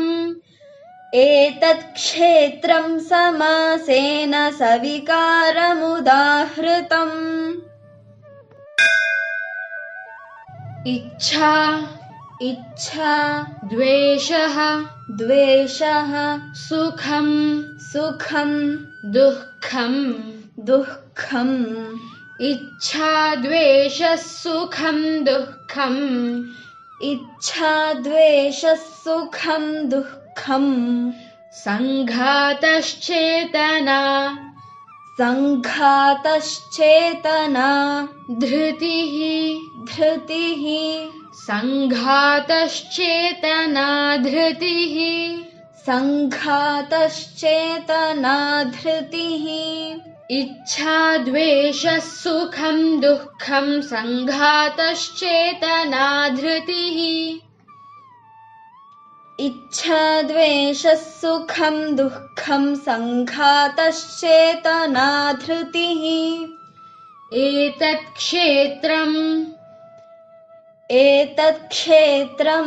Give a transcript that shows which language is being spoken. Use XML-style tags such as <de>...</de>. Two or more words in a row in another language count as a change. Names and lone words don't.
<sa>एतत् क्षेत्रं समासेन सविकारमुदाहृतम् ఇచ్ఛా इच्छा ద్వేషః द्वेषः సుఖం सुखं దుఃఖం. दुःखम् ఇచ్ఛా ద్వేషః సుఖం దుఃఖం. इच्छा द्वेषः सुखं दुःखम् సంఘాతశ్చేతనా संघातश्चेतना ధృతిః. धृतिः సంఘాతశ్చేతనా ధృతిః. संघातश्चेतना धृतिः ఇచ్ఛా ద్వేషః సుఖం దుఃఖం సంఘాతశ్చేతనా ధృతిః. इच्छा द्वेषः सुखं दुःखं संघातश्चेतना धृतिः ఏతత్ క్షేత్రం</sa>